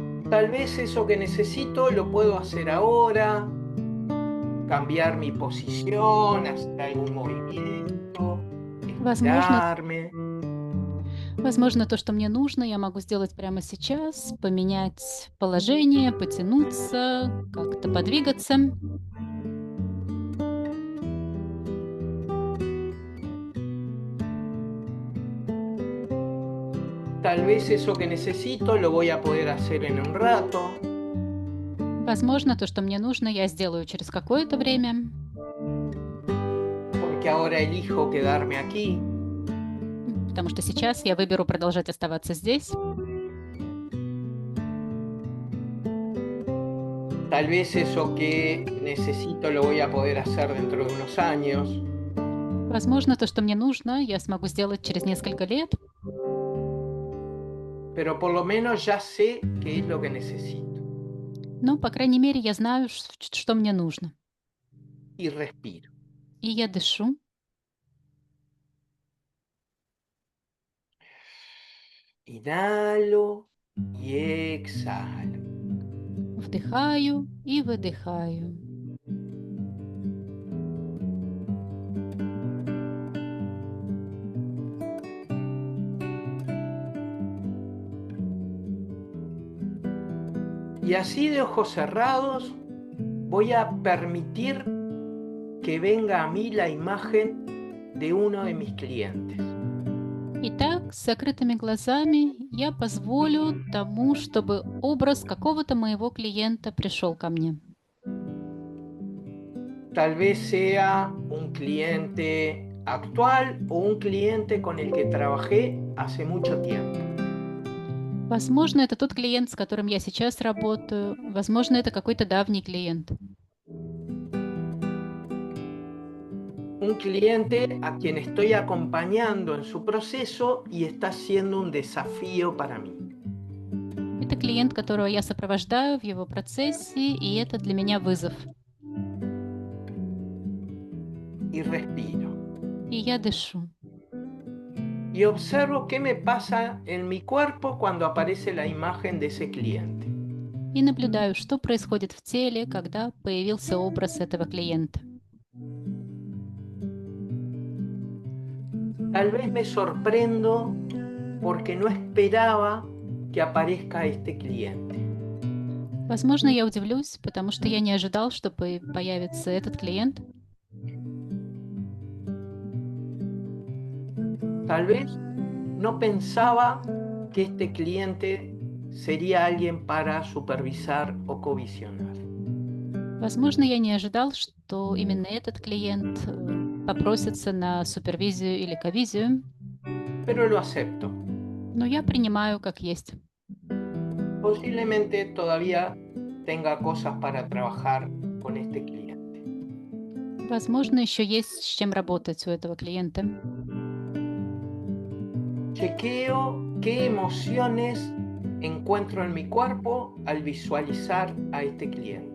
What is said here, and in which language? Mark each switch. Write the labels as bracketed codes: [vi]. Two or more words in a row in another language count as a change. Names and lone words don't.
[es] Tal vez eso que necesito lo puedo hacer ahora, cambiar mi posición, hacer algún movimiento, [ru] Возможно, [es] estirarme. [ru] возможно, то, что мне нужно, я могу сделать прямо сейчас, поменять положение, потянуться, как-то подвигаться. [es] Tal vez eso que necesito lo voy a poder hacer en un rato. [ru] Возможно, то, что мне нужно, я сделаю через какое-то время, [es] Porque ahora elijo quedarme aquí. [ru] потому что сейчас я выберу продолжать оставаться здесь. [es] Tal vez eso que necesito lo voy a poder hacer dentro de unos años. [ru] Возможно, то, что мне нужно, я смогу сделать через несколько лет, [es] Pero por lo menos ya sé qué es lo que necesito. [ru] но, по крайней мере, я знаю, что мне нужно. [es] Y respiro. [ru] И я дышу, [es] Inhalo y exhalo. [ru] вдыхаю и выдыхаю. [es] Y así de ojos cerrados voy a permitir que venga a mí la imagen de uno de mis clientes. [ru] Итак, с закрытыми глазами я позволю тому, чтобы образ какого-то моего клиента пришел ко мне. [es] Tal vez sea un cliente actual o un cliente con el que trabajé hace mucho tiempo. [ru] Возможно, это тот клиент, с которым я сейчас работаю. Возможно, это какой-то давний клиент. [es] Un cliente a quien estoy acompañando en su proceso y está siendo un desafío para mí. [ru] Это клиент, которого я сопровождаю в его процессе, и это для меня вызов. [es] Y respiro. [ru] И я дышу. [es] Y observo qué me pasa en mi cuerpo cuando aparece la imagen de ese cliente. [ru] И наблюдаю, что происходит в теле, когда появился образ этого клиента. [es] Tal vez me sorprendo porque no esperaba que aparezca este cliente. [ru] Возможно, я удивлюсь, потому что я не ожидал, что появится этот клиент. [es] Tal vez no pensaba que este cliente sería alguien para supervisar o covisionar. [ru] Возможно, я не ожидал, что именно этот клиент попросится на супервизию или ковизию, [es] Pero lo acepto. [ru] но я принимаю как есть. [es] Posiblemente todavía tenga cosas para trabajar con este cliente. [ru] Возможно, еще есть с чем работать у этого клиента. [es] Chequeo qué emociones encuentro en mi cuerpo al visualizar a este cliente.